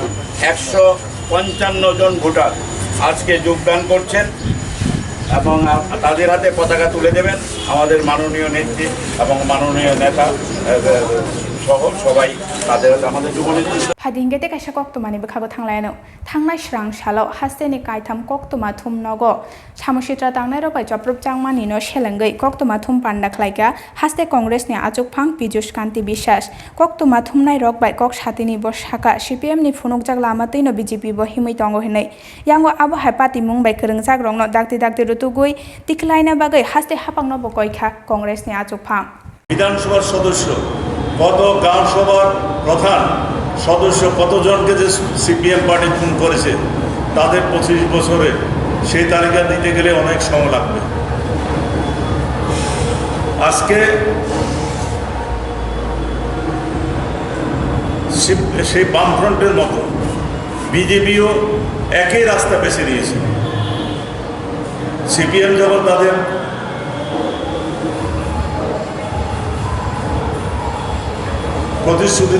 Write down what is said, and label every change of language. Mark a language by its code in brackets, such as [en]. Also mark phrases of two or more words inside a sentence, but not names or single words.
[bn] 155 জন ভোটার আজকে যোগদান করছেন এবং তাদের হাতে পতাকা তুলে দেবেন আমাদের মাননীয় নেত্রী এবং মাননীয় নেতা সহ সবাই তাদের হাতে আমাদের যুবনেত্রী [trp] Hadingete Kaisha Koktwma Bukago Tangleno Tangnai Shrang Shalo Hasteni Kaitam Koktwma Thum Nogo Samushitra Tangnai Robai Joprop Jangmani no Shelengei Koktwma Thum Panda Klaika Haste Congress ni Achokphang Pijush Kanti Bishas Koktwma Thumnai Rok bai Kok Satini Boshaka CPM ni Phunukjak Lamatei no BJP bo Himui Tongo Hinai Yango Abo Haipati Mungbai Krengjak Rongno Dakti Rutugui Tiklaina Bagai Haste Hapangno Bokoika Congress ni Achokphang [bn] বিধানসভার সদস্য কত গ্রাম সভার প্রধান সদস্য কতজনকে যে CPM পার্টি খুন করেছে তাদের 25 বছরে সেই তালিকা দিতে গেলে অনেক সময় লাগবে আজকে সেই বামফ্রন্টের মতো বিজেপিও একই রাস্তা বেছে নিয়েছে CPM যখন তাদের প্রতিশ্রুতির